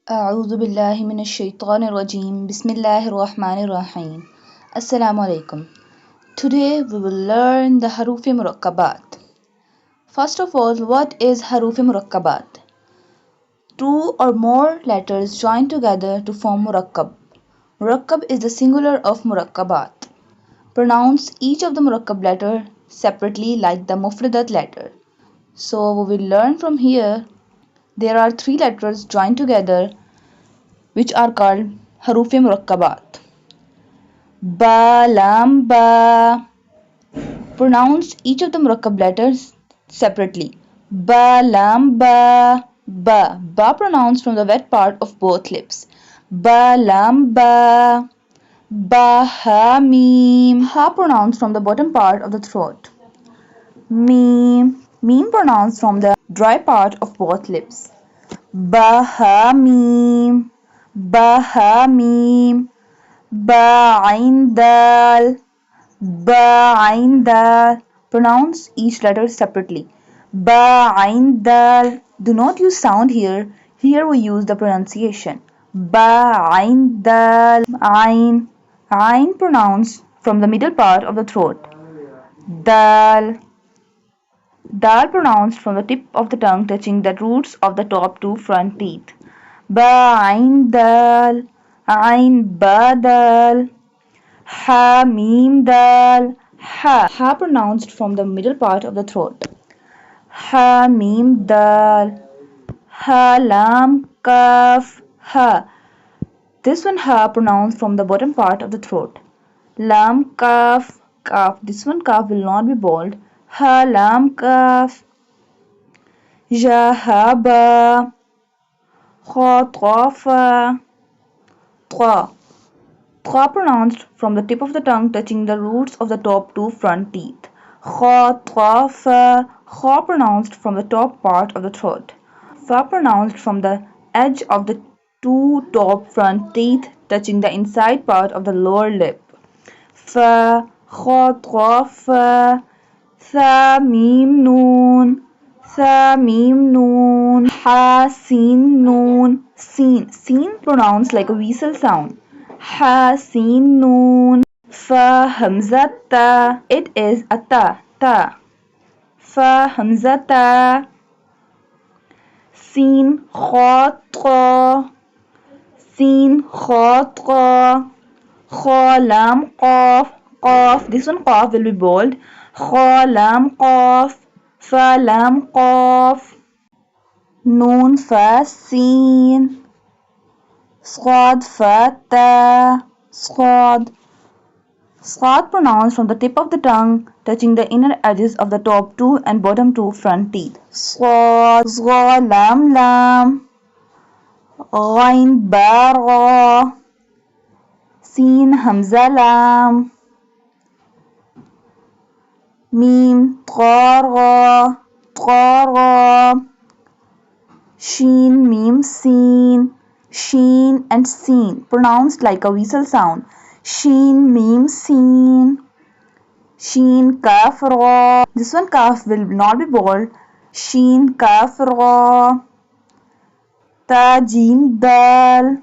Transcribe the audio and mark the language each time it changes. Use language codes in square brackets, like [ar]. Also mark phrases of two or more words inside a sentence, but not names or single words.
[ar] أعوذ بالله من الشيطان الرجيم بسم الله الرحمن الرحيم السلام عليكم. [en] Today we will learn the haroof-e-murakabat. First of all, what is haroof-e-murakabat? Two or more letters join together to form murakab. Murakab is the singular of murakabat. Pronounce each of the murakab letter separately like the mufradat letter. So we will learn from here. There are three letters joined together which are called haroof-e-murakabat. Ba, lam, ba. Pronounce each of the murakab letters separately. Ba, lam, ba. Ba. Ba pronounced from the wet part of both lips. Ba, lam, ba. Ba, ha, mim. Ha pronounced from the bottom part of the throat. Mim. Mim pronounced from the dry part of both lips. Ba, ha, mim. Ba, ha, mim. Ba, ain, dal. Ba, ain, dal. Pronounce each letter separately. Ba, ain, dal. Do not use sound here. Here we use the pronunciation. Ba, ain, dal. Ain. Ain pronounced from the middle part of the throat. Dal. Dal pronounced from the tip of the tongue touching the roots of the top two front teeth. Ba, ain, dal. Ain, ba, dal. Ha, mim, dal. Ha. Ha pronounced from the middle part of the throat. Ha, mim, dal. Ha, lam, kaf. Ha. This one ha pronounced from the bottom part of the throat. Lam, kaf. Kaf. This one kaf will not be bold. Ha, lam, kaf. Ja, ha, ba. Kha, tra, fa. Tra. Tra pronounced from the tip of the tongue touching the roots of the top two front teeth. Kha, tra, fa. Kha pronounced from the top part of the throat. Fa pronounced from the edge of the two top front teeth touching the inside part of the lower lip. Fa, kha, tra, fa. Tha, mim, noon. Tha, mim, noon. Ha, sin, noon. Sin. Sin pronounced like a whistle sound. Ha, sin, noon. Fa, hamza, ta. It is a ta, ta. Fa, hamza, ta. Sin, kha, tra. Sin, kha, tra. Kha, lam, qaf. Qaf. This one qaf will be bold. Kha, lam, qaf. Fa, lam, qaf. Noon, fa, sin. Sqad, fa, ta. Sqad. Sqad pronounced from the tip of the tongue touching the inner edges of the top two and bottom two front teeth. Sqad. Zqa, lam, lam. Ghain, ba, ra. Sin, hamza, lam. Mim, tra, ra. Tra, ra. Shin, mim, sin. Sheen and seen pronounced like a whistle sound. Sheen, mim, seen. Sheen, kaf, ra. This one kaf will not be bold. Sheen, kaf, ra. Ta, jim, dal.